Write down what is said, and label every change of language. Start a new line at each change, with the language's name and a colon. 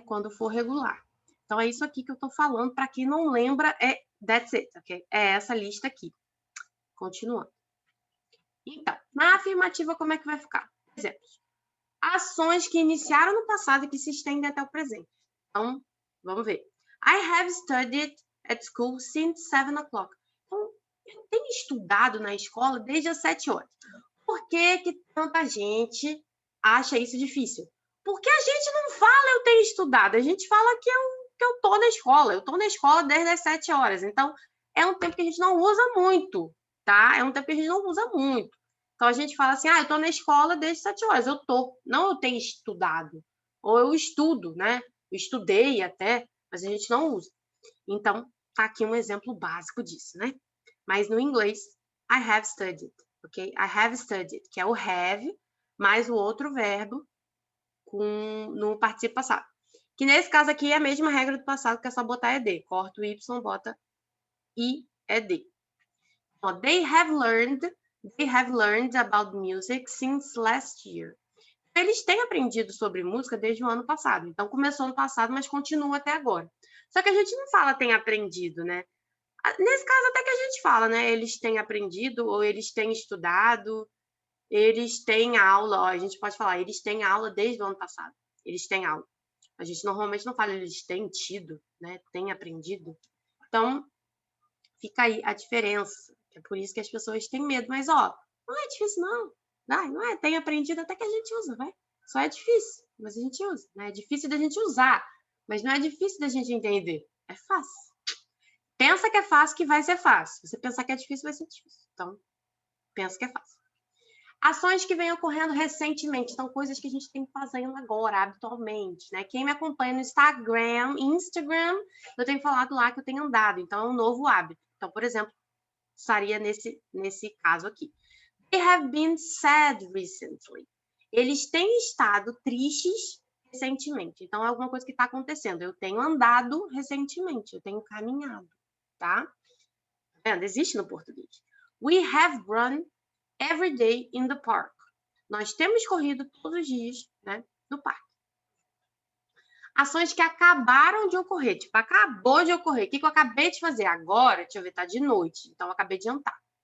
Portuguese: Quando for regular. Então, é isso aqui que eu estou falando. Para quem não lembra,
English: that's it, ok?
Portuguese: É essa lista aqui. Continuando. Então, na afirmativa, como é que vai ficar? Exemplos. Ações que iniciaram no passado e que se estendem até o presente. Então, vamos ver.
English: I have studied at school since 7 o'clock.
Portuguese: Então, eu tenho estudado na escola desde as 7 horas. Por que tanta gente acha isso difícil? Porque a gente não fala eu tenho estudado, a gente fala que eu tô na escola. Eu tô na escola desde as 7 horas. Então, é um tempo que a gente não usa muito, tá? É um tempo que a gente não usa muito. Então, a gente fala assim, eu tô na escola desde 7 horas. Eu tô, não eu tenho estudado. Ou eu estudo, né? Eu estudei até, mas a gente não usa. Então, tá aqui um exemplo básico disso, né? Mas no inglês,
English: I have studied,
Portuguese: ok? I have studied, que é o have, mais o outro verbo no particípio passado. Que nesse caso aqui é a mesma regra do passado, que é só botar ed. Corta o y, bota ed.
English: Ó, they have learned about music since last year.
Portuguese: Eles têm aprendido sobre música desde o ano passado. Então, começou no passado, mas continua até agora. Só que a gente não fala tem aprendido, né? Nesse caso, até que a gente fala, né? Eles têm aprendido ou eles têm estudado, eles têm aula. Ó, a gente pode falar, eles têm aula desde o ano passado. Eles têm aula. A gente normalmente não fala eles têm tido, né? Têm aprendido. Então, fica aí a diferença. É por isso que as pessoas têm medo. Mas, ó, não é difícil, não. Não é? Tem aprendido até que a gente usa, vai. Só é difícil, mas a gente usa. Né? É difícil da gente usar, mas não é difícil da gente entender. É fácil. Pensa que é fácil, que vai ser fácil. Se você pensar que é difícil, vai ser difícil. Então, pensa que é fácil. Ações que vêm ocorrendo recentemente, então coisas que a gente tem fazendo agora, habitualmente, né? Quem me acompanha no Instagram, eu tenho falado lá que eu tenho andado, então é um novo hábito. Então, por exemplo, estaria nesse caso aqui.
English: They have been sad recently.
Portuguese: Eles têm estado tristes recentemente. Então, é alguma coisa que está acontecendo. Eu tenho andado recentemente, eu tenho caminhado, tá? Tá vendo? Existe no português.
English: We have run every day in the park.
Portuguese: Nós temos corrido todos os dias, né, no parque. Ações que acabaram de ocorrer, tipo, acabou de ocorrer. O que eu acabei de fazer? Agora, deixa eu ver, tá de noite. Então, eu acabei de jantar.